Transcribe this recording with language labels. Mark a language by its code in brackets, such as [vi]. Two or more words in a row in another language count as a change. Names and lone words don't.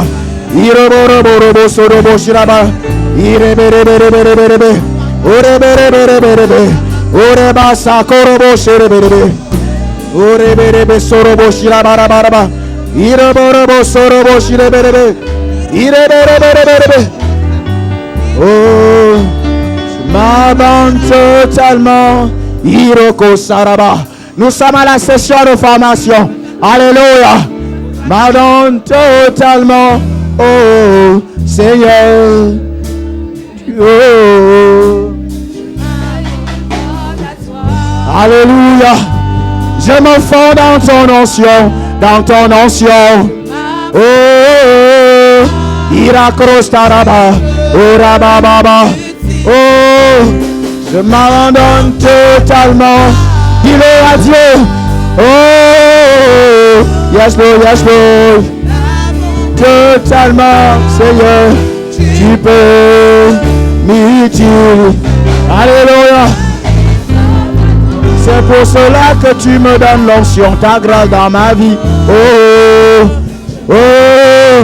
[fr] Ireborobo sodorobo shiraba. Ireberebereberebe. Oreberebereberebe. Oreba sakorobo shereberebe. Oreberebe sorobo shirabarabaraba. Ireborobo sorobo shireberebe. Irebereberebe. Oh, je m'abandonne totalement. Iroko saraba. Nous sommes à la session de formation. Alléluia. M'abandonne totalement. Oh, Seigneur. Oh. Alléluia. Je me fonds dans ton onction. Dans ton onction. Oh. Irakostaraba. Oh, rabababa. Oh. Je m'abandonne totalement. Dis-le à Dieu. Oh. [en] Yes, Lord, yes, Lord. [fr] Totalement, Seigneur. Tu peux m'utiliser. Alléluia. C'est pour cela que tu me donnes l'onction, ta grâce dans ma vie. Oh, oh.